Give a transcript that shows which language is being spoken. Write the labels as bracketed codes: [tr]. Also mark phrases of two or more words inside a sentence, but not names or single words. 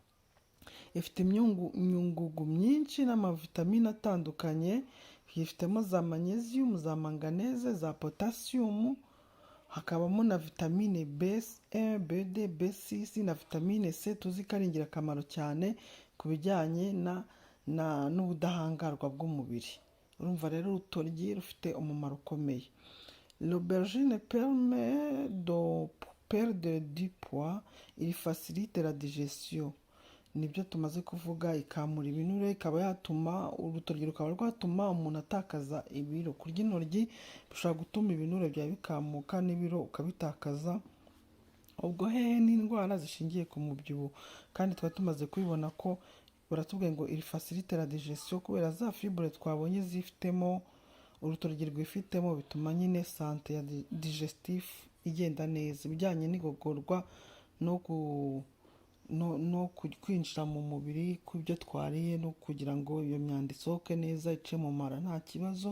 [rw] Ifite imyungugu myinshi n'amavitamine atandukanye, yifitemo za magnesium, za manganese, za potassium, hakabamo na vitamine B1, B2, B6 na vitamine C, tuzi ko ari ingirakamaro cyane ku bijyanye n'ubudahangarwa bw'umubiri. Urumva rero urutoryi rufite umumaro ukomeye. [fr] L'aubergine permet de perdre du poids, il facilite la digestion. [rw] Nibyo tumaze kuvuga, ikamura ibinure, ikaba yatuma urutoryi rukaba rwatuma umuntu atakaza ibiro. Kurya intoryi bishobora gutuma ibinure byawe bikamuka n'ibiro ukabitakaza. Ubwo hehe n'indwara zishingiye ku mubyibuho, kandi tuba tumaze kubibona ko baratubwiye ngo [fr] il facilite la digestion, [rw] kubera za fibre twabonye zifitemo, urutoryi rwifitemo, bituma nyine sante ya digestif igenda neza, ibijyanye n'igogorwa no kwinjira mu mubiri kw'ibyo twariye, no kugira ngo iyo myanda isohoke neza, ice mu mara nta kibazo.